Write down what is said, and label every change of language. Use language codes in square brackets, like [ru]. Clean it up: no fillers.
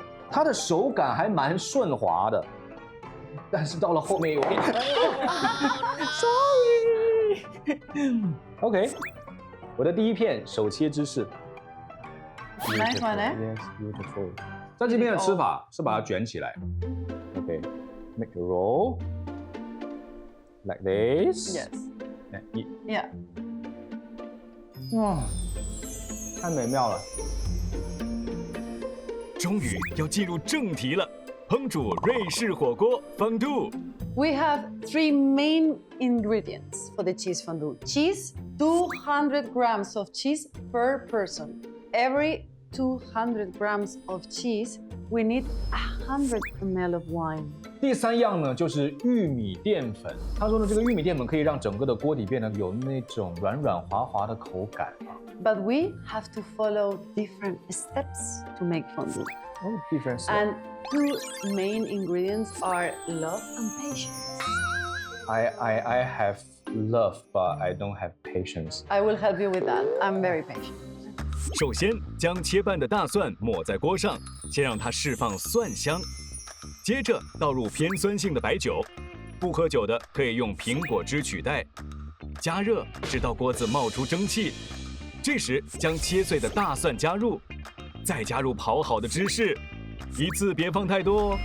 [zh] 它的手感还蛮顺滑的，但是到了后面有点， [en] sorry。 [zh] OK， 我的第一片手切芝士。 [en] Nice one, eh? Yes, beautiful. [zh] 在这边的吃法是把它卷起来。 [en] Okay, make a roll like this. Yes. [zh] 一 [en] Yeah. [zh] 哇，太美妙了。终于要进入正题了，烹煮瑞士火锅 fondue。 [en] We have 3 main ingredients for the cheese fondue. Cheese, 200 grams of cheese per person. Every 200 grams of cheese, we need 100 ml of wine. [zh] 第3样呢，就是玉米淀粉。他说呢，这个玉米淀粉可以让整个的锅底变得有那种软软滑滑的口感。 [en] But we have to follow different steps to make fondue. Oh, different. And 2 main ingredients are love and patience. I have love, but I don't have patience. I will help you with that. I'm very patient. [zh] 首先将切半的大蒜抹在锅上，先让它释放蒜香。接着倒入偏酸性的白酒，不喝酒的可以用苹果汁取代。加热直到锅子冒出蒸汽，这时将切碎的大蒜加入，再加入刨好的芝士，一次别放太多哦。